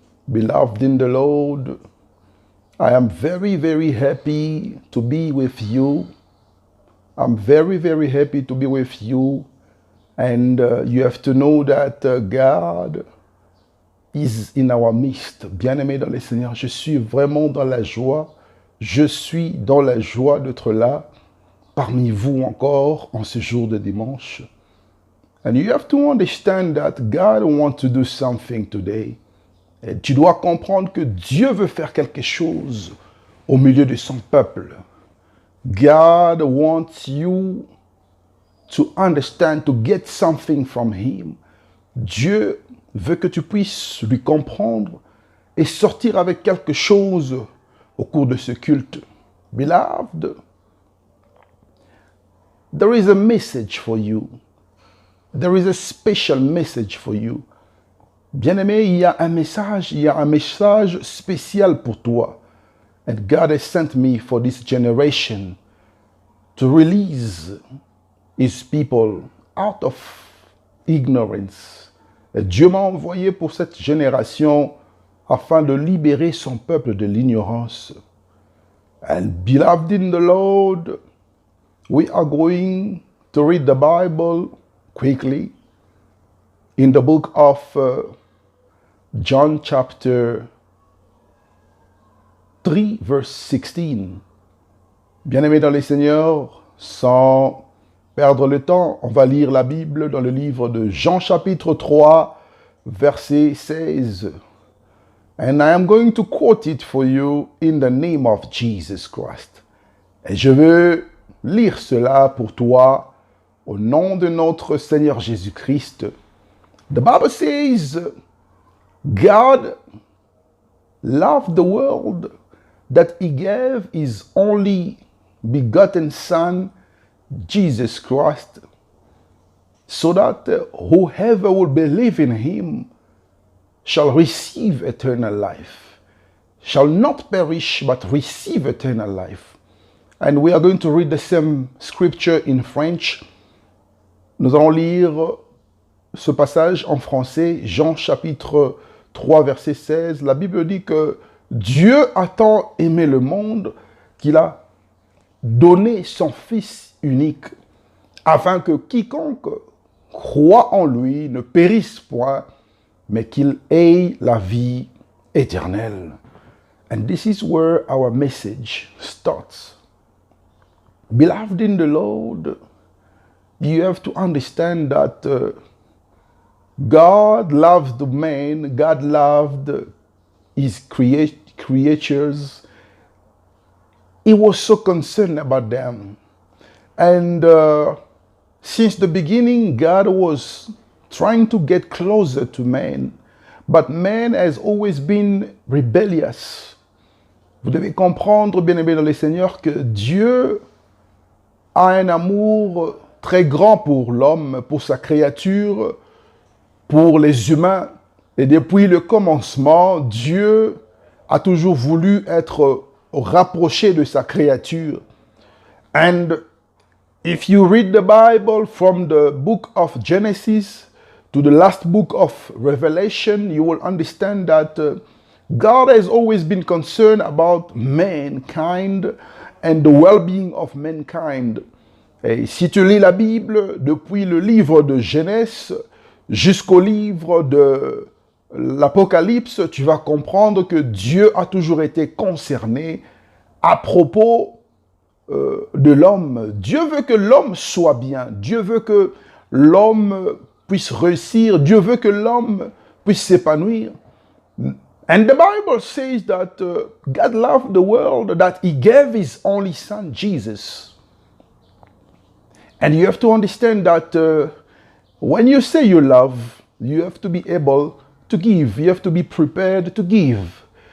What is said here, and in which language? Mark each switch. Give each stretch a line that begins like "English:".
English: Beloved in the Lord, I am very, very happy to be with you. I'm very, very happy to be with you. And you have to know that God is in our midst.
French: Bien-aimé dans le Seigneur, je suis vraiment dans la joie. Je suis dans la joie d'être là, parmi vous encore, en ce jour de dimanche.
English: And you have to understand that God wants to do something today.
French: Et tu dois comprendre que Dieu veut faire quelque chose au milieu de son peuple.
English: God wants you to understand, to get something from Him.
French: Dieu veut que tu puisses lui comprendre et sortir avec quelque chose au cours de ce culte.
English: Beloved, there is a message for you. There is a special message for you.
French: Bien-aimé, il y a un message spécial pour toi.
English: And God has sent me for this generation to release His people out of ignorance.
French: Et Dieu m'a envoyé pour cette génération afin de libérer son peuple de l'ignorance.
English: And beloved in the Lord, we are going to read the Bible quickly in the book of John chapter 3 verse 16.
French: Bien-aimés dans les Seigneurs, sans perdre le temps, on va lire la Bible dans le livre de Jean chapitre 3 verset 16.
English: And I am going to quote it for you in the name of Jesus Christ.
French: Et je veux lire cela pour toi au nom de notre Seigneur Jésus-Christ.
English: The Bible says, God loved the world that He gave His only begotten Son, Jesus Christ, so that whoever will believe in Him shall receive eternal life, shall not perish but receive eternal life. And we are going to read the same scripture in French.
French: Nous allons lire ce passage en français, Jean chapitre 3 verset 16. La Bible dit que Dieu a tant aimé le monde qu'il a donné son Fils unique, afin que quiconque croit en lui ne périsse point, mais qu'il ait la vie éternelle.
English: And this is where our message starts. Beloved in the Lord, you have to understand that God loved the man, God loved His creatures. He was so concerned about them. And since the beginning, God was trying to get closer to man. But man has always been rebellious.
French: Vous devez comprendre, bien-aimés dans le Seigneur, que Dieu a un amour très grand pour l'homme, pour sa créature, pour les humains. Et depuis le commencement, Dieu a toujours voulu être rapproché de sa créature.
English: And if you read the Bible from the book of Genesis to the last book of Revelation, you will understand that God has always been concerned about mankind and the well-being of mankind.
French: Et si tu lis la Bible depuis le livre de Genèse jusqu'au livre de l'Apocalypse, tu vas comprendre que Dieu a toujours été concerné à propos de l'homme. Dieu veut que l'homme soit bien. Dieu veut que l'homme puisse réussir. Dieu veut que l'homme puisse s'épanouir.
English: And the Bible says that God loved the world, that He gave His only Son, Jesus. And you have to understand that when you say you love, you have to be able to give. You have to be prepared to give.